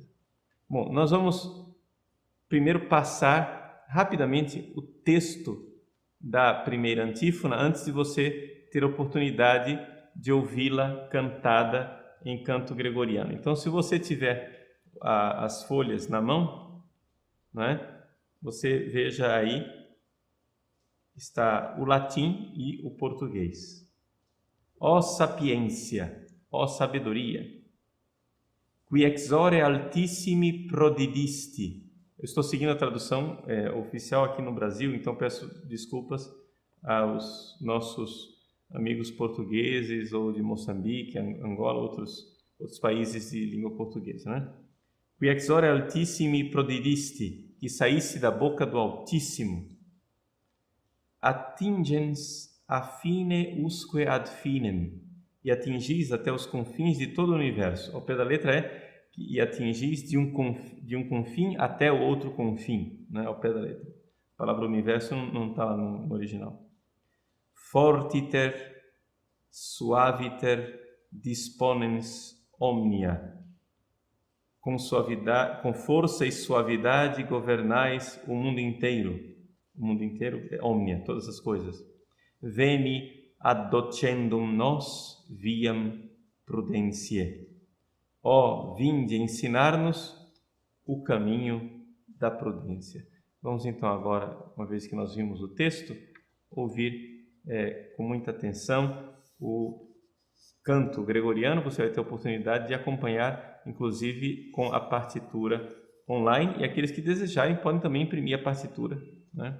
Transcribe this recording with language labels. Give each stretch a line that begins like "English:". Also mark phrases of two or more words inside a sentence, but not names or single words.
Portuguese: Bom, nós vamos primeiro passar rapidamente o texto da primeira antífona antes de você ter a oportunidade de ouvi-la cantada em canto gregoriano. Então, se você tiver as folhas na mão, né, você veja aí, está o latim e o português. Ó sapiência, ó sabedoria,
Latin: qui exore altissimi prodidisti.
Portuguese: Eu estou seguindo a tradução oficial aqui no Brasil, então peço desculpas aos nossos amigos portugueses ou de Moçambique, Angola, outros países de língua portuguesa, né?
Latin: Qui exore altissimi prodidisti,
Portuguese: que saísse da boca do Altíssimo,
Latin: attingens a fine usque ad finem,
Portuguese: e atingis até os confins de todo o universo. Ao pé da letra e atingis de um confim até o outro confim, né? Ao pé da letra. A palavra universo não está no original.
Latin: Fortiter, suaviter, disponens omnia.
Portuguese: Com suavidade, com força e suavidade governais o mundo inteiro. O mundo inteiro é omnia, todas as coisas.
Latin: Veni addocendum nos viam prudentiae.
Portuguese: Ó, vinde ensinar-nos o caminho da prudência. Vamos então agora, uma vez que nós vimos o texto, ouvir com muita atenção o canto gregoriano. Você vai ter a oportunidade de acompanhar, inclusive com a partitura online, e aqueles que desejarem podem também imprimir a partitura, né?